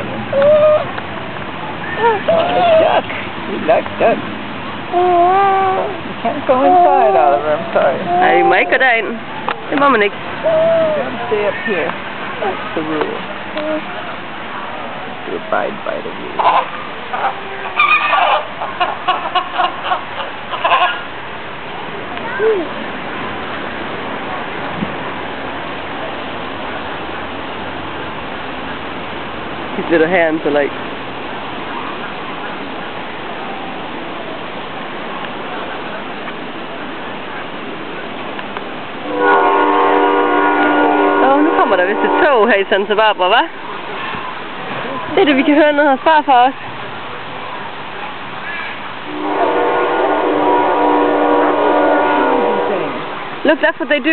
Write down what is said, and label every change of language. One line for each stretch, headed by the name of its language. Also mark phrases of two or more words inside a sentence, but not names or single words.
English: Duck. You like ducks. You can't go inside, Oliver. I'm sorry.
Danish: Nej, vi må ikke gå derind. Det må man ikke.
English: You have to stay up here. That's the rule. To abide by the rules. His little hands are like...
Danish: Nu kommer der vist et tog her i Santa Barbara, hva'? Det er det, vi kan høre noget hos farfar også.
English: Look, that's what they do.